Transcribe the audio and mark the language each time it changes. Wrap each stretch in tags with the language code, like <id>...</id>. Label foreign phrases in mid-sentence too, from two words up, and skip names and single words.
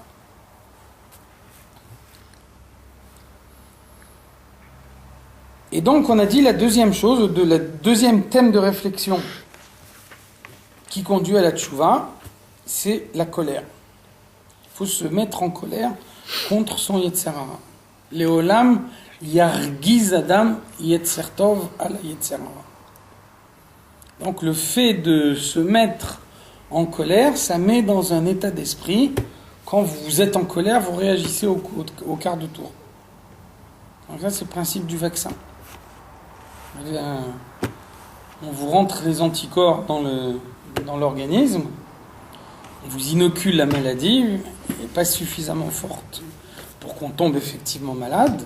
<fr>Et donc, on a dit la deuxième chose, le deuxième thème de réflexion qui conduit à la tchouva, c'est la colère. Il faut se mettre en colère contre son</fr> <he>יצר הרע. לעולם ירגיז אדם יצר טוב על יצר הרע.</he> <fr>Donc, le fait de se mettre en colère, ça met dans un état d'esprit. Quand vous êtes en colère, vous réagissez au quart de tour. Donc ça, c'est le principe du vaccin. On vous rentre les anticorps dans l'organisme, on vous inocule la maladie, elle n'est pas suffisamment forte pour qu'on tombe effectivement malade.</fr>